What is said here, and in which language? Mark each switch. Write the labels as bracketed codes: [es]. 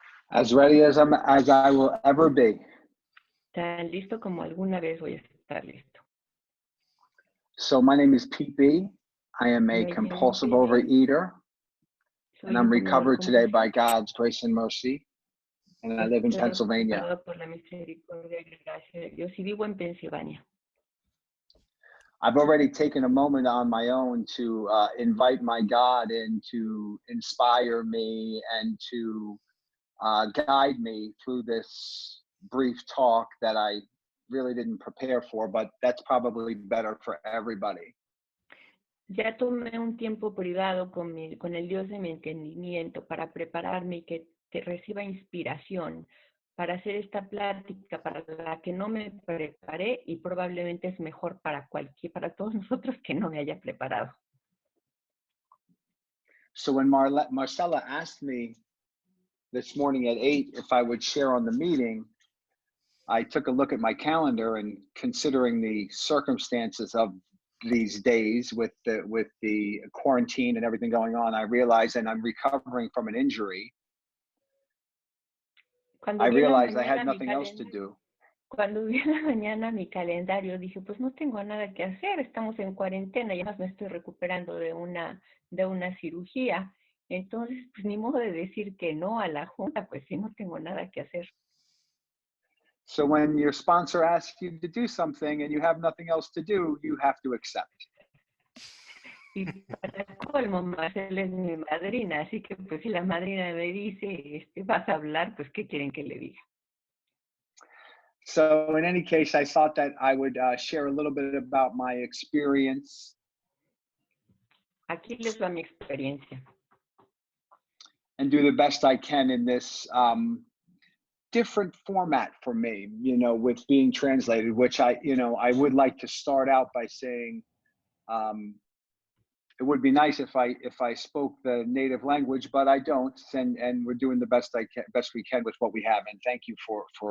[en] As ready as I will ever be. [es] Tan listo como alguna vez voy a estar listo. [en] So my name is Pete B. I am a compulsive overeater, and I'm recovered today by God's grace and mercy. And I live in Pennsylvania. [es] Por la misericordia y gracia de Dios, y vivo en Pensilvania. [en] I've already taken a moment on my own to invite my God in to inspire me and to guide me through this brief talk that I really didn't prepare for, but that's probably better for everybody. [es] Ya tomé un tiempo privado con el Dios de mi entendimiento para prepararme y que reciba inspiración para hacer esta plática para la que no me preparé y probablemente es mejor para todos nosotros que no me haya preparado. [en] So when Marcella asked me this morning at 8 if I would share on the meeting, I took a look at my calendar, and considering the circumstances of these days with the quarantine and everything going on, I realized, and I'm recovering from an injury, I realized I had nothing else to do. [es] Cuando vi en la mañana mi calendario, dije, pues no tengo nada que hacer, estamos en cuarentena y además me estoy recuperando de una cirugía. Entonces, pues ni modo de decir que no a la junta, pues si no tengo nada que hacer. [en] So when your sponsor asks you to do something and you have nothing else to do, you have to accept. [es] Y para colmo, Marcela es mi madrina, así que pues si la madrina me dice, vas a hablar, pues ¿qué quieren que le diga? [en] So in any case, I thought that I would share a little bit about my experience. [es] Aquí les va mi experiencia. [en] And do the best I can in this different format for me, with being translated, which I would like to start out by saying, it would be nice if I spoke the native language, but I don't, and we're doing the best we can with what we have. And thank you for